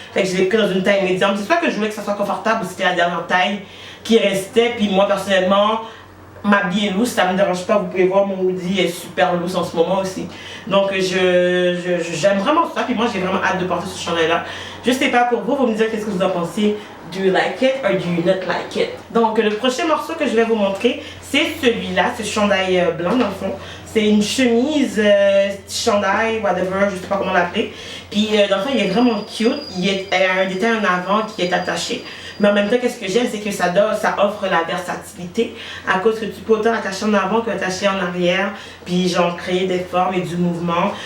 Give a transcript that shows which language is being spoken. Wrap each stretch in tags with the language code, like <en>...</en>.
<fr>Fait que je l'ai pris dans une taille médium. C'est pas que je voulais que ça soit confortable, c'était la dernière taille qui restait. Puis moi personnellement, m'habiller loose, ça me dérange pas. Vous pouvez voir mon hoodie est super loose en ce moment aussi. Donc j'aime vraiment ça. Puis moi j'ai vraiment hâte de porter ce chandail là. Je sais pas pour vous, vous me dire qu'est-ce que vous en pensez.</fr> <en>Do you like it or do you not like it?</en> <fr>Donc le prochain morceau que je vais vous montrer, c'est celui-là, ce chandail blanc dans le fond. C'est une chemise, chandail, whatever, je sais pas comment l'appeler. Puis dans le fond il est vraiment cute. Il y a un détail en avant qui est attaché. Mais en même temps, qu'est-ce que j'aime, c'est que ça offre la versatilité à cause que tu peux autant attacher en avant que attacher en arrière, puis genre créer des formes et du mouvement.</fr>